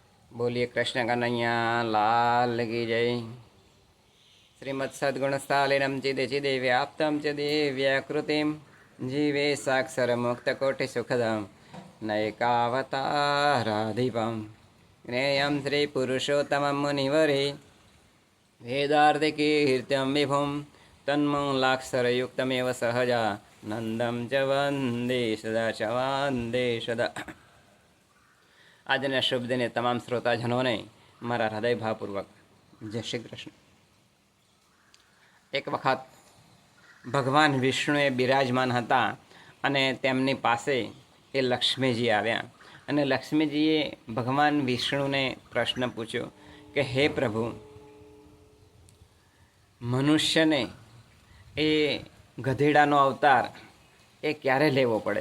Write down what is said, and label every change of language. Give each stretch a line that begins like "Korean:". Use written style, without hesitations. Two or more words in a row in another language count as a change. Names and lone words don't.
Hindi: बोलिए कृष्ण कन्हैया लाल की जय।
Sanskrit: श्रीमत् सद्गुणस्थालिनं चिदे व्याप्तं च दिव्याकृतिं जीवे साक्षरमुक्तकोटिसुखदं नैकावताराधिपं ज्ञेयं श्रीपुरुषोत्तमं मुनिवरे वेदार्थिकीर्त्यं विभुं तन्मूलाक्षरयुक्तमेव सहजा नन्दं च वन्दे सदा च वन्दे सदा।
Gujarati: આજના શુભ દિને તમામ શ્રોતાજનોને મારા હૃદયભાવપૂર્વક જય શ્રી કૃષ્ણ. એક વખત ભગવાન વિષ્ણુએ બિરાજમાન હતા અને તેમની પાસે એ લક્ષ્મીજી આવ્યા અને લક્ષ્મીજીએ ભગવાન વિષ્ણુને પ્રશ્ન પૂછ્યો કે હે પ્રભુ, મનુષ્યને એ ગધેડાનો અવતાર એ ક્યારે લેવો પડે?